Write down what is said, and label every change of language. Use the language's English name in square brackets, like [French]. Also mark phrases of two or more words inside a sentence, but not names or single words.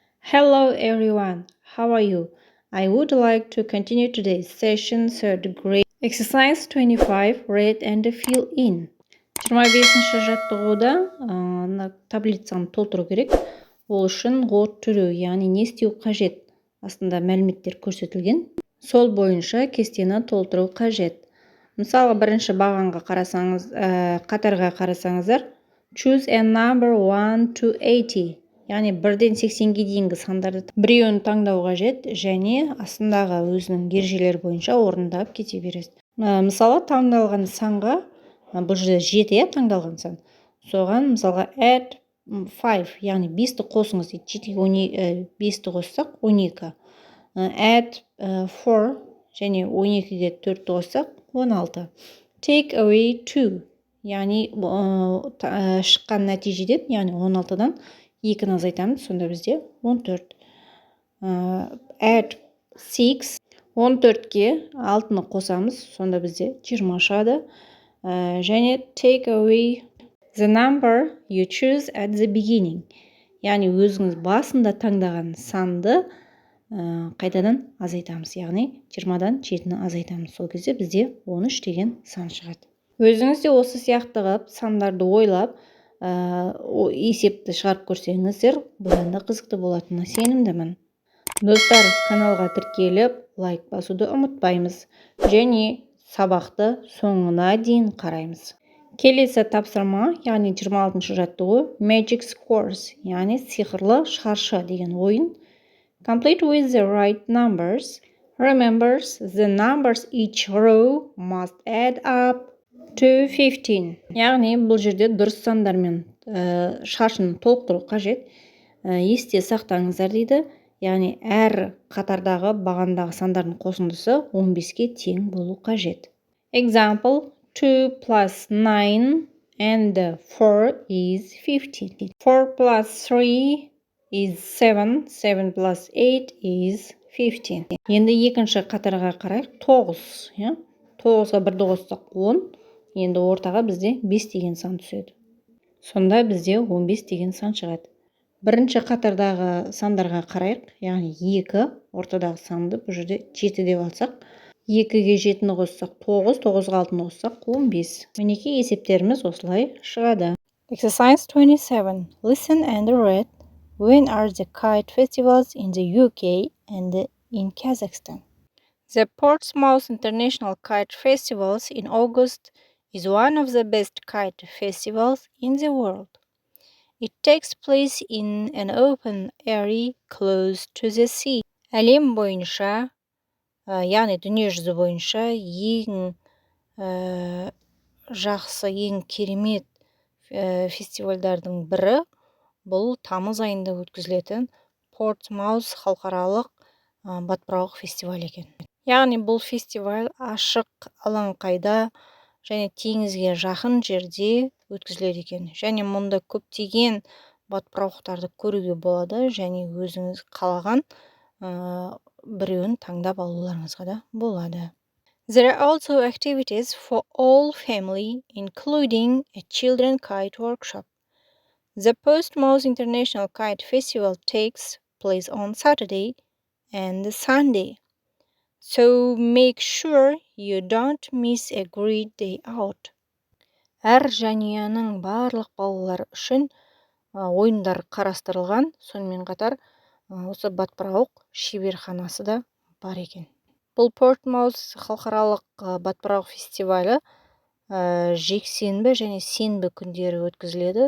[English] Hello everyone, how are you? I would like to continue today's session, third grade. Exercise 25, read and fill in. [Kazakh] 25-ші жаттығуда таблицаны толтыру керек. Ол үшін [English] what to do, [Kazakh] яғни не істеу қажет. Астында мәліметтер көрсетілген. Сол бойынша кестені толтыру қажет. Мысалы, бірінші бағанға қарасаңыз, қатарға қарасаңыздар, [English] choose a number 1 to 80. [Kazakh] Яғни 1-ден 80-ге дейінгі сандарды біреуін таңдау қажет, және астындағы өзінің ережелері бойынша орындап кете бересіз. Мысалы, таңдалған санға, бұл жерде 7 таңдалған сан. Соған мысалға add 5, яғни 5-ті қосыңыз дейді. 7-ге 5-ті қоссақ 12. Add 4 және 12-ге 4-ті қоссақ 16. [English] Take away 2, [Kazakh] яғни шыққан нәтижеден, яғни 16-дан 2-ні азайтамыз, сонда бізде 14. Add 6, 14-ге 6-ны қосамыз, сонда бізде 20 шығады. [English] Және take away the number you choose at the beginning, [Kazakh] яғни өзіңіз басында таңдаған санды қайтадан азайтамыз, яғни 20-дан 7-ні азайтамыз. Сол кезде бізде 13 деген сан шығады. Өзіңіз де осы сияқты қылып сандарды ойлап есепті шығарып көрсеңіздер, бұдан да қызықты болатынына сенімдімін. Достар, каналға тіркеліп, лайк басуды ұмытпаймыз, және сабақты соңына дейін қараймыз. Келесі тапсырма, яғни 26-шы жаттығу, [English] Magic Squares, [Kazakh] яғни сиқырлы шаршы деген ойын. [English] Complete with the right numbers. Remembers the numbers each row must add up to 15. [Kazakh] Яғни бұл жерде дұрыс сандармен шаршыны толықтыру қажет. Есте сақтаңыздар дейді. Яғни әр қатардағы бағандағы сандардың қосындысы 15-ке тең болу қажет. [English] Example, 2 plus 9 and 4 is 15. 4 plus 3 is 7. 7 plus 8 is 15. [Kazakh] Енді екінші қатарға қарайық. 9. 9-ға 1-ді қоссақ 10. Енді ортаға бізде 5 деген сан түседі. Сонда бізде 15 деген сан шығады. Бірінші қатардағы сандарға қарайық. Яғни 2, ортадағы санды бұл жерде 7 деп алсақ. 2-ге 7-ні қоссақ 9, 9-ға 6-ны қоссақ 15. Мінекей есептеріміз осылай шығады. [English] Exercise 27. Listen and read. When are the kite festivals in the UK and in Kazakhstan? The Portsmouth International Kite Festivals in August is one of the best kite festivals in the world. It takes place in an open area close to the sea. [Kazakh] Әлем бойынша, яғни дүниежүзі бойынша ең жақсы, ең керемет фестивальдардың бірі бұл тамыз айында өткізілетін Портсмаус халықаралық батпырауық фестиваль екен. Яғни бұл фестиваль ашық алаңқайда және теңізге жақын жерде өткізіледі екен. Және мұнда көптеген батпырауықтарды көруге болады, және өзіңіз қалаған біреуін таңдап алуларыңызға да болады. [English] There are also activities for all family, including a children kite workshop. The Portsmouth International Kite Festival takes place on Saturday and Sunday. So make sure you don't miss a great day out. [Kazakh] Әр жанұяның барлық балалар үшін ойындар қарастырылған, сонымен қатар осы батпырауық шеберханасы да бар екен. Бұл Портсмаус халықаралық батпырауық фестивалі жексенбі және сенбі күндері өткізіледі.